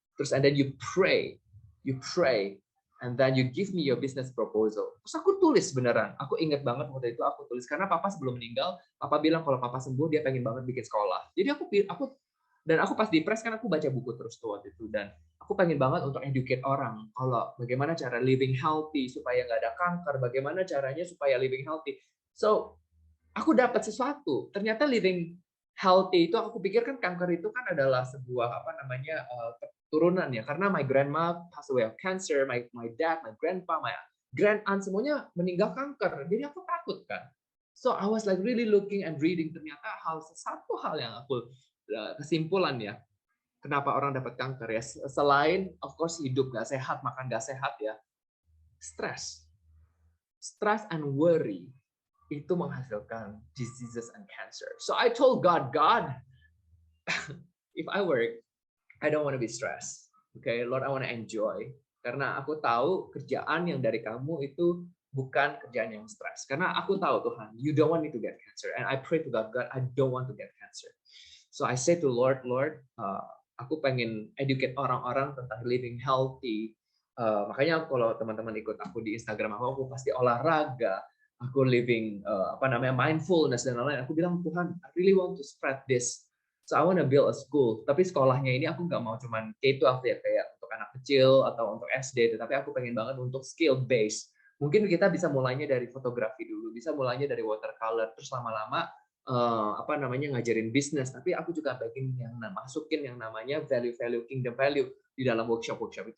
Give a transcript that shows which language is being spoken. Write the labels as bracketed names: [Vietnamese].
[Indonesian] Terus [English] and then you pray, and then you give me your business proposal. [Indonesian] Terus aku tulis beneran. Aku ingat banget waktu itu aku tulis karena papa sebelum meninggal, papa bilang kalau papa sembuh dia pengen banget bikin sekolah. Jadi aku pas di press kan aku baca buku terus tuh waktu itu, dan aku pengen banget untuk educate orang kalau bagaimana cara [English] living healthy [Indonesian] supaya nggak ada kanker, bagaimana caranya supaya living healthy. So aku dapat sesuatu. Ternyata living healthy itu aku pikir kan kanker itu kan adalah sebuah keturunan ya. [English] Karena my grandma passed away of cancer, my dad, my grandpa, my grand aunt [Indonesian] semuanya meninggal kanker. Jadi aku takut kan. [English] So I was like really looking and reading, [Indonesian] ternyata satu hal yang aku kesimpulan ya. Kenapa orang dapat kanker ya? Selain [English] of course [Indonesian] hidup nggak sehat, makan nggak sehat ya. [English] Stress and worry [Indonesian] itu menghasilkan [English] diseases and cancer. So I told God, if I work, I don't want to be stressed. Okay, Lord, I want to enjoy. [Indonesian] Karena aku tahu kerjaan yang dari kamu itu bukan kerjaan yang stres. Karena aku tahu Tuhan, [English] you don't want me to get cancer. And I pray to God, I don't want to get cancer. So I say to Lord, [Indonesian] aku pengen [English] educate [Indonesian] orang-orang tentang [English] living healthy. [Indonesian] Makanya kalau teman-teman ikut aku di Instagram aku pasti olahraga. Aku [English] living mindfulness [Indonesian] dan lain-lain. Aku bilang Tuhan, [English] I really want to spread this. So I want to build a school. [Indonesian] Tapi sekolahnya ini aku nggak mau cuman K-12 ya, kayak untuk anak kecil atau untuk SD. Tetapi aku pengen banget untuk skill based. Mungkin kita bisa mulainya dari fotografi dulu, bisa mulainya dari watercolor, terus lama-lama ngajarin bisnis. Tapi aku juga masukin yang namanya value kingdom value di dalam workshop itu.